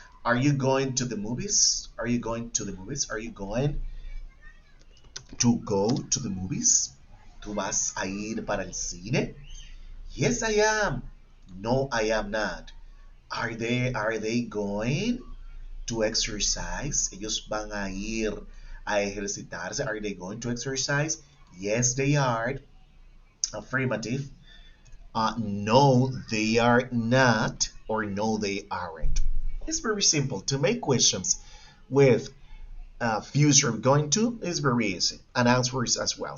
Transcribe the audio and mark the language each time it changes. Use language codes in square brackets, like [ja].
[en] Are you going to the movies? Are you going to the movies? Are you going to go to the movies? [es] ¿Tú vas a ir para el cine? [en] Yes, I am. No, I am not. Are they going? to exercise? [es] Ellos van a ir a ejercitarse. [en] Are they going to exercise? Yes, they are. Affirmative. No, they are not, or no, they aren't. It's very simple. To make questions with future going to is very easy, and answers as well.